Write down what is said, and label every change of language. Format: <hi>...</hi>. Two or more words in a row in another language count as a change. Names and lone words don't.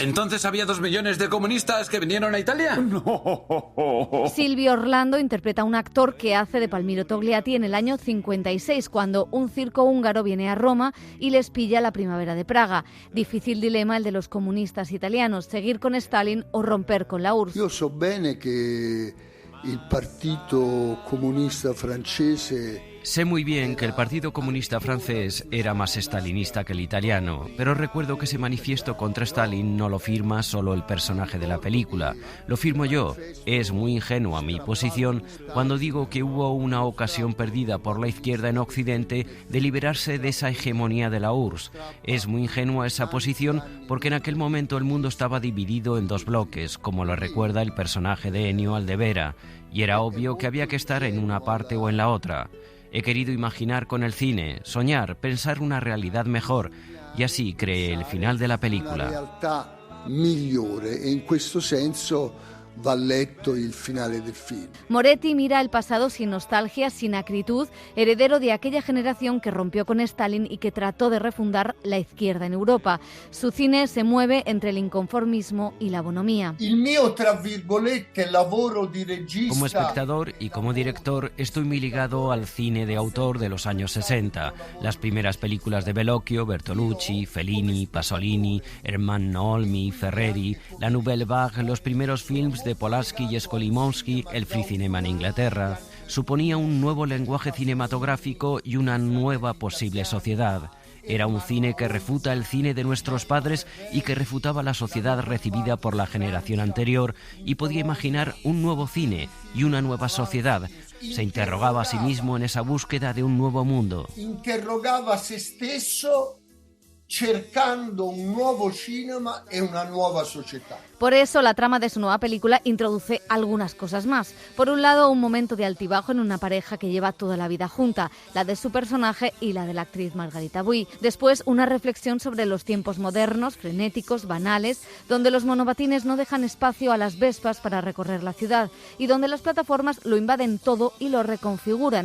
<es>¿Entonces había 2 millones de comunistas que vinieron a Italia? No. Silvio Orlando interpreta a un actor que hace de Palmiro Togliatti en el año 56, cuando un circo húngaro viene a Roma y les pilla la primavera de Praga. Difícil dilema el de los comunistas italianos, seguir con Stalin o romper con la URSS.</es> <it>Io so bene che il Partito Comunista francese...</it> <es>Sé muy bien que el Partido Comunista francés era más stalinista que el italiano, pero recuerdo que ese manifiesto contra Stalin no lo firma solo el personaje de la película, lo firmo yo. Es muy ingenua mi posición cuando digo que hubo una ocasión perdida por la izquierda en Occidente de liberarse de esa hegemonía de la URSS. Es muy ingenua esa posición porque en aquel momento el mundo estaba dividido en dos bloques, como lo recuerda el personaje de Ennio Aldevera, y era obvio que había que estar en una parte o en la otra. He querido imaginar con el cine, soñar, pensar una realidad mejor, y así creé el final de la película.</es> <it>Una realtà migliore, e in questo senso va letto il finale del film.</it> <es>Moretti mira el pasado sin nostalgia, sin acritud, heredero de aquella generación que rompió con Stalin y que trató de refundar la izquierda en Europa. Su cine se mueve entre el inconformismo y la bonomía.</es> <it>Il mio, tra virgolette, lavoro di regista...</it> <es>Como espectador y como director estoy muy ligado al cine de autor de los años 60. Las primeras películas de Bellocchio, Bertolucci, Fellini, Pasolini, Ermanno Olmi, Ferreri, la Nouvelle Vague, los primeros films de Polanski y Skolimowski, el free cinema en Inglaterra, suponía un nuevo lenguaje cinematográfico y una nueva posible sociedad. Era un cine que refuta el cine de nuestros padres y que refutaba la sociedad recibida por la generación anterior y podía imaginar un nuevo cine y una nueva sociedad. Se interrogaba a sí mismo en esa búsqueda de un nuevo mundo.</es> <it>Interrogava se stesso cercando un nuovo cinema e una nuova società.</it> <es>Por eso la trama de su nueva película introduce algunas cosas más. Por un lado, un momento de altibajo en una pareja que lleva toda la vida junta, la de su personaje y la de la actriz Margarita Bui. Después, una reflexión sobre los tiempos modernos, frenéticos, banales, donde los monobatines no dejan espacio a las Vespas para recorrer la ciudad y donde las plataformas lo invaden todo y lo reconfiguran.</es>